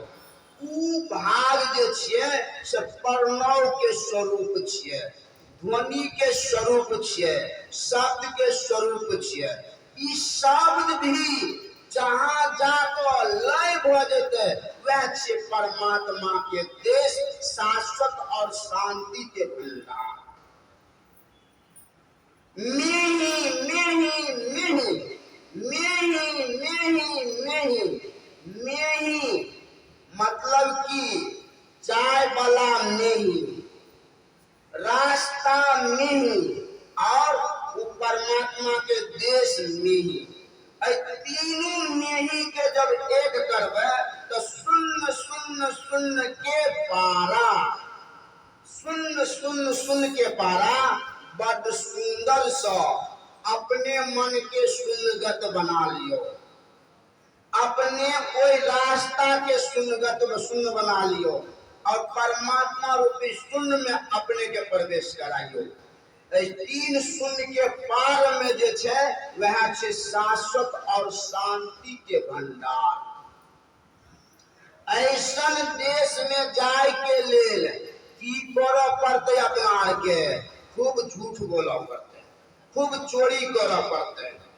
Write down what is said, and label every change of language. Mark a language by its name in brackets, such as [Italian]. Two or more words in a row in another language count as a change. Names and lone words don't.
[Maithili] ऊ भाग जे छिए से प्रणव के स्वरूप छिए, ध्वनि के स्वरूप छिए, शब्द के स्वरूप छिए। ई शब्द भी जहाँ जाकर लय भ जेतै वह छे परमात्मा के देश, शाश्वत और शांति के भंडार। मेही मेही मेही मेही मेही मेही मेही मतलब कि चाय वाला मेही, रास्ता मेही और वो परमात्मा के देश मेही। तीनों मेही के जब एक करबे तो शून्य शून्य शून्य के पारा, शून्य शून्य शून्य के पारा बड़ सुंदर सा अपने मन के शून्यगत बना लियो। अपने कोई रास्ता के शून्यगत शून्य बना लियो और परमात्मा रूपी शून्य में अपने के प्रवेश कराइयो। तीन शून्य के पार में जे छे वह छे शाश्वत और शांति के भंडार। ऐसन देश में जाय के लेल की करऽ पड़ते? अपना के खूब झूठ बोलऽ पड़ते, खूब चोरी करऽ पड़ते।